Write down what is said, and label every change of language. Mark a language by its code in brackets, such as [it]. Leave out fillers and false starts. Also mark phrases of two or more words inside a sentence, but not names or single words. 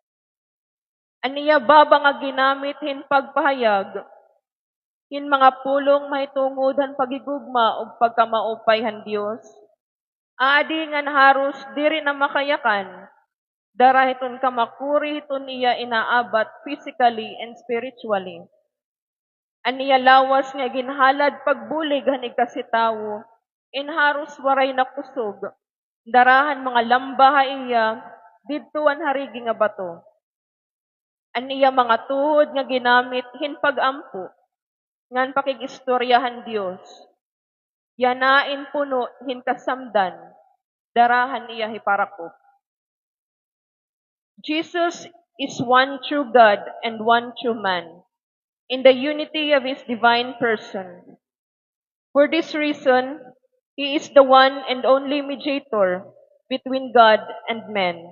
[war] Aniya baba nga ginamit hin pagpahayag, hin mga pulong mahitungod han pagigugma o pagkamaupay han Dios. Aadi nga haros diri na makayakan, darahiton kamakuri hiton iya inaabat [en] physically and spiritually. [war] Aniya lawas nga ginhalad pagbulig han ikasitawo, inharos waray na kusog, darahan mga lamba ha iya, didtuan harigi nga bato. Aniya mga tuhod nga ginamit hin pag-ampo, ngan pakigistoryahan Dios. Yanain puno hin kasamdan, darahan iya hiparakop. [en] Jesus is one true God and one true man, in the unity of his divine person. For this reason, he is the one and only mediator between God and men.